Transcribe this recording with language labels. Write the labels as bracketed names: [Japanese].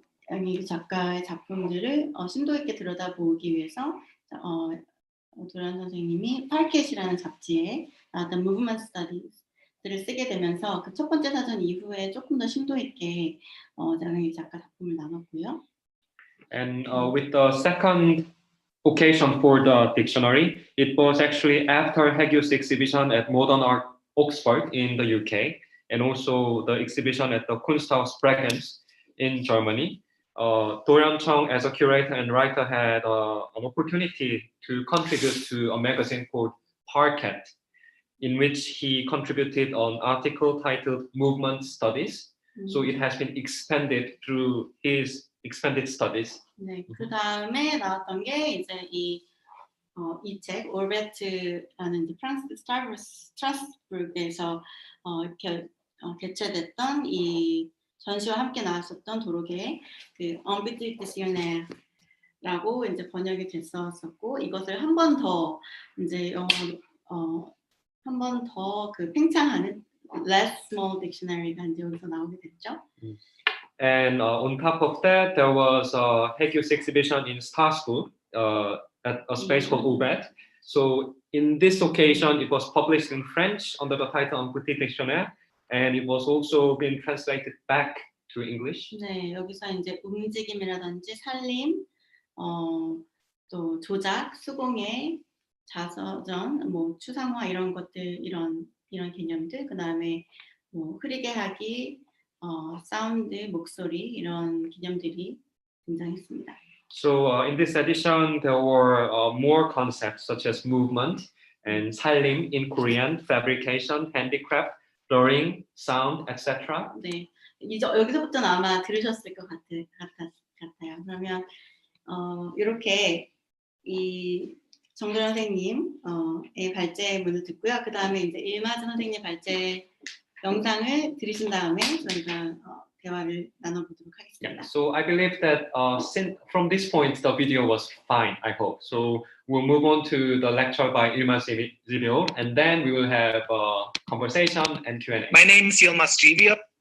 [Korean] 양희 작가의 작품들을 심도 있게 들여다보기 위해서 도란 선생님이 파켓이라는 잡지에 나왔던 Movement Studies를 쓰게 되면서 그 첫 번째 사전 이후에 조금 더 심도 있게 양희 작가 작품을 나눴고요. [English] And with the second occasion for the dictionary, it was actually after Haegyu's exhibition at Modern Art Oxford in the UK, and also the exhibition at the Kunsthaus Bregenz in Germany. Dorian Chung, as a curator and writer, had an opportunity to contribute to a magazine called Parquet, in which he contributed an article titled Movement Studies. So it has been expanded through his expanded studies. [Korean] 네, 그 다음에 나왔던 게 이제 이 책 올베트라는 프랑스 스트라스부르크에서 이렇게 개최됐던 이 전시와 함께 나왔었던 도록의 그 Untitled Chapter라고 이제 번역이 됐었고 이것을 한 번 더 이제 영어로 한 번 더 그 팽창하는 less small dictionary가 이제 여기서 나오게 됐죠. [English] And on top of that, there was Hague's exhibition in Strasbourg at a space called Obet. So in this occasion, it was published in French under the title Untitled Dictionnaire, and it was also been translated back to English. [Korean] 네, 여기서 이제 움직임이라든지 살림, 또 조작, 수공예, 자서전, 뭐 추상화 이런 것들 이런 개념들, 그 다음에 뭐 흐리게 하기, 사운드, 목소리 이런 개념들이 등장했습니다. [English] So in this edition, there were more concepts such as movement and 살림 in Korean, fabrication, handicraft, blurring, sound, etc. [Korean] 네, 이제 여기서부터는 아마 들으셨을 것 같아요. 그러면 이렇게 이 정도현 선생님의 발제문을 듣고요. 그 다음에 이제 일마즈 선생님 발제 영상을 들으신 다음에 저희가 대화를 나눠보도록 하겠습니다. [English] Yeah, so I believe that from this point, the video was fine, I hope. So we'll move on to the lecture by Ilmas Zibio, and then we will have a conversation and Q&A. My name is Ilmas Zibio.